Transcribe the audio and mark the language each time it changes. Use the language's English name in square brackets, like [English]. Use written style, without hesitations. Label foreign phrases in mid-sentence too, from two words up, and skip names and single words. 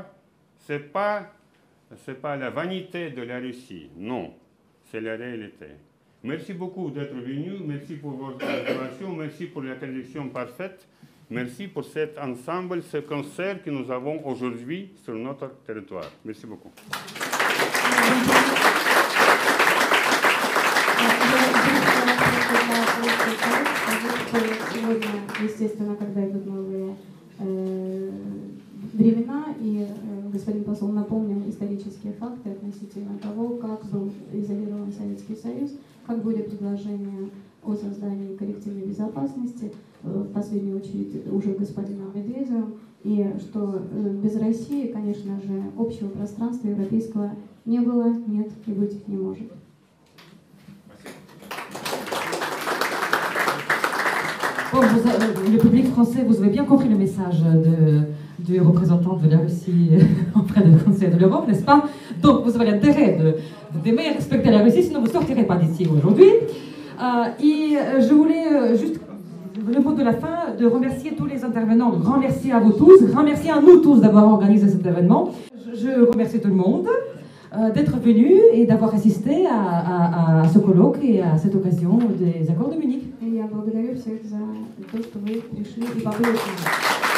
[French] Ce n'est pas la vanité de la Russie, non, c'est la réalité. Merci beaucoup d'être venu, merci pour votre intervention, merci pour la traduction parfaite, merci pour cet ensemble, ce concert que nous avons aujourd'hui sur notre territoire. Merci beaucoup. [Russian] Сегодня, естественно, когда идут новые господин посол напомнил исторические факты относительно того, как был изолирован Советский Союз, как были предложения о создании коллективной безопасности, в последнюю очередь уже господином Медведевым, и что без России, конечно же, общего пространства европейского не было, нет и быть не может. [French] Bon, le public français, vous avez bien compris le message du représentant de la Russie auprès du Conseil de l'Europe, n'est-ce pas? Donc vous avez l'intérêt d'aimer et respecter la Russie, sinon vous ne sortirez pas d'ici aujourd'hui. Et je voulais juste, le mot de la fin, de remercier tous les intervenants. Grand merci à vous tous, grand merci à nous tous d'avoir organisé cet événement. Je remercie tout le monde d'être venu et d'avoir assisté à ce colloque et à cette occasion des accords de Munich. [Russian] Я благодарю всех за то, что вы пришли и побыли с нами.